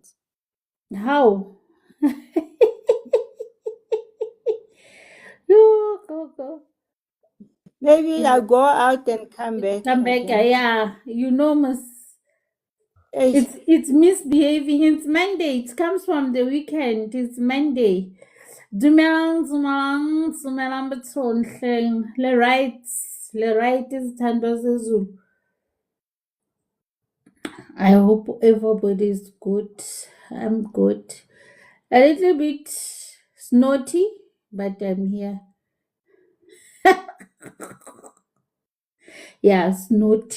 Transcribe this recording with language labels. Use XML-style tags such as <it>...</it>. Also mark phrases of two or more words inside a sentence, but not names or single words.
<en>How? You, Gogo. Maybe I'll go out and come back Come back. again. Yeah, you know, Hey, it's misbehaving. It's Monday. It comes from the weekend. It's Monday.</en> <tn>Dumelang bathong.</tn> <en>Le right is Tando Zulu. I hope everybody's good. I'm good. A little bit snotty, but I'm here. Yeah, snotty.</en>